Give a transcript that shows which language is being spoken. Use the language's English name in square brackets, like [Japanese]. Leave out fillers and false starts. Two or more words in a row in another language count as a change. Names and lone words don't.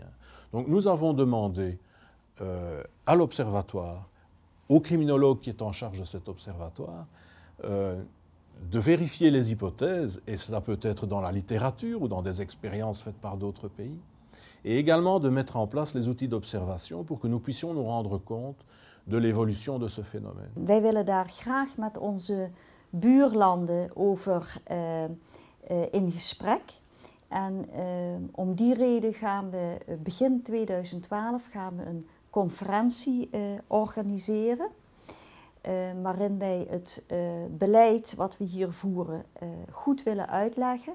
[French] Donc nous avons demandé à l'Observatoire, au criminologue qui est en charge de cet observatoire, de vérifier les hypothèses, et cela peut être dans la littérature ou dans des expériences faites par d'autres pays, et également de mettre en place les outils d'observation pour que nous puissions nous rendre compte de l'évolution de ce phénomène. [Dutch] Wij willen daar graag met onze buurlanden over in gesprek. En om die reden gaan we begin 2012 een conferentie organiseren. Waarin wij het beleid wat we hier voeren goed willen uitleggen.